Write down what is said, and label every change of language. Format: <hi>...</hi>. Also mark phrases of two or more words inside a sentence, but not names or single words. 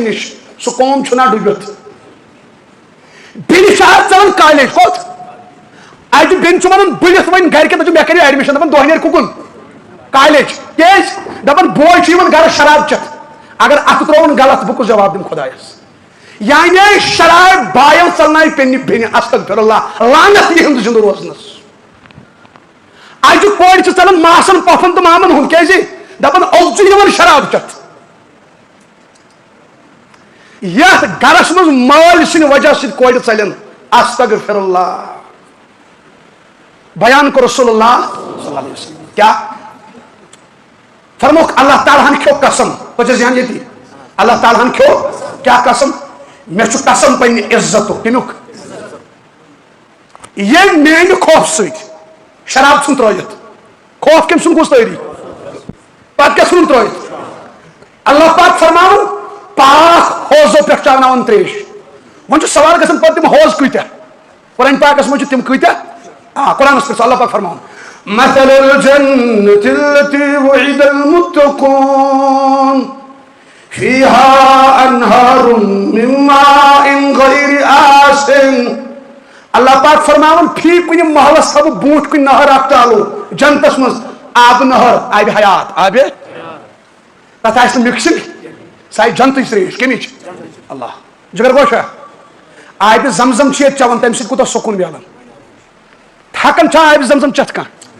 <ks>نِش سُہ قوم چھُنہ ڈُبِتھ بیٚنہِ چھِ آز ژَلان کالیج کوٚت اَجہِ بیٚنہِ چھُ وَنان بٔلِتھ وۄنۍ گرِکٮ۪ن دَپان مےٚ کَرے ایڈمِشن دَپان دۄہ نیرِ کُکُن کالیج کیازِ دَپان بوے چھُ یِوان گرٕ شراب چٮ۪تھ اگر اَتھٕ ترٛووُن غلط بہٕ کُس جواب دِمہٕ خۄدایس یعنی شراب بایَن ژَلنایہِ پنٛنہِ بیٚنہِ</ks> <ar>استغفر اللہ</ar> <ks>لعنت یِہُنٛد زِندٕ روزنس اَجہِ کورِ چھِ ژَلان ماسن پۄپھن تہٕ مامن ہُنٛد کیازِ دَپان اوٚز چھُ یِوان شراب چٮ۪تھ یتھ گرس منٛز مٲلۍ سٕنٛدِ وجہ سۭتۍ کورِ ژَلٮ۪ن</ks> <ar>استغفر اللہ</ar> <ks>بیان کو</ks> <ar>رسول اللہ صلی اللہ علیہ وسلم</ar> <ks>کیا فرموک اللہ تعالیٰ ہن کھیو قسم بچے ذہن یتی اللہ تعالیٰ ہن کھیو کیا قسم میں چھو قسم پننہِ عزتُک کمیُک ییٚلہِ میانہِ خوف سۭتۍ شراب ژھُن ترٲیِتھ خوف کٔمۍ سُنٛد گوٚژھ تٲری پتہٕ کیٛاہ ژھُن ترٲیِتھ اللہ پاک فرماوُن پاک ہوزو پٮ۪ٹھ چاوناوان تریش وۄنۍ چھُ سوال گژھان پتہٕ تِم ہوز کۭتیاہ قرآن پاکس منٛز چھِ تِم کۭتیاہ قرآنس پٮ۪ٹھ اللہ پاک فرماوُن</ks> <ar>مثل الجنة التي وعد المتقون فيها أنهار من ماء غير آسن</ar> <ks>اللہ پاک فرماون فی کُنہِ محلس تھاو بوٗٹھ کُنہِ نہر اکھ چالو جنتس منٛز آبہٕ نہر آبِ حیات آبِ تتھ آسہِ نہٕ مِکسِنگ سۄ آسہِ جنتٕچ تریش کمِچ اللہ جگر گوشا آبِ زمزم چھِ ییٚتہِ چٮ۪وان تمہِ سۭتۍ کوٗتاہ سکوٗن مِلان ہٮ۪کان چھا آبِ زمزم چٮ۪تھ کانٛہہ</ks>